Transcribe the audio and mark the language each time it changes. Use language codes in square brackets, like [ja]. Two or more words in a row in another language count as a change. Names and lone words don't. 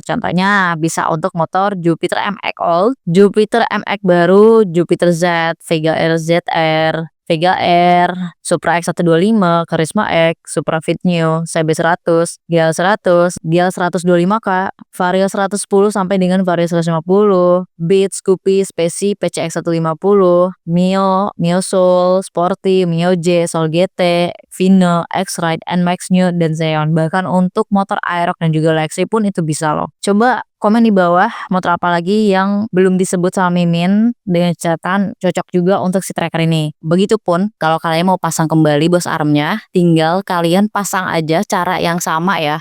[id] Contohnya bisa untuk motor Jupiter MX Old, Jupiter MX baru, Jupiter Z, Vega R ZR, Vega R, Supra X125, Karisma X, Supra Fit Neo, CB100, GL100, GL125K, Vario 110 sampai dengan Vario 150, Beat, Scoopy, Speci, PCX150, Mio, Mio Soul, Sporty, Mio J, Soul GT, Vino, X-Ride, NMAX New, dan Xeon. Bahkan untuk motor Aerox dan juga Lexi pun itu bisa loh. Coba komen di bawah motor apa lagi yang belum disebut sama Mimin dengan catatan cocok juga untuk si tracker ini. Begitupun kalau kalian mau pasang kembali [en] bos armnya, [id] tinggal kalian pasang aja cara yang sama ya.